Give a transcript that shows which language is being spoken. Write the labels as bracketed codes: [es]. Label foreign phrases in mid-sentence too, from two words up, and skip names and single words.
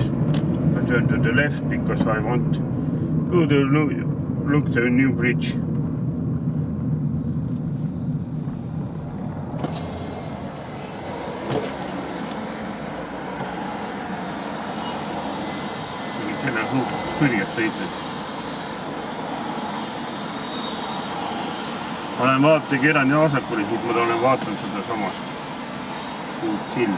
[en] I turn to the left because I want go to look the new bridge. [et] Selle on suht kõrgest sõitud. Ma olen vaata keeran ja vasakuli, siis ma olen vaatan seda samast uut silda.